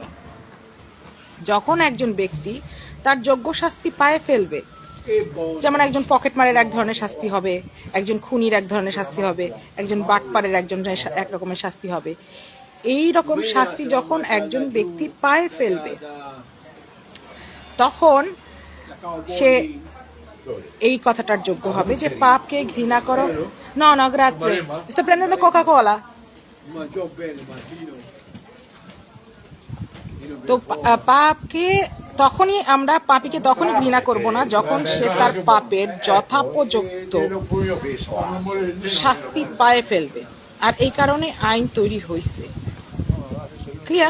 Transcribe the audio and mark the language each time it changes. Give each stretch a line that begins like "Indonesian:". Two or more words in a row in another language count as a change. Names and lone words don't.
Bangla: যখন একজন ব্যক্তি তার যোগ্য শাস্তি পায়ে ফেলবে, যেমন একজন পকেটমারের এক ধরনের শাস্তি হবে, একজন খুনির এক ধরনের শাস্তি হবে, একজন বাটপারের এক রকমের শাস্তি হবে, এই রকম শাস্তি যখন একজন ব্যক্তি পায়ে ফেলবে, তখন সে এই কথাটার যোগ্য হবে যে পাপকে ঘৃণা করো।
Italian: No, no, grazie. Sto prendendo Coca-Cola.
Bangla: তো পাপকে তখনই আমরা পাপীকে তখনই ঘৃণা করব না যখন সে তার পাপের যথাপযুক্ত শাস্তি পায়ে ফেলবে। আর এই কারণে আইন তৈরি হয়েছে। ক্লিয়ার?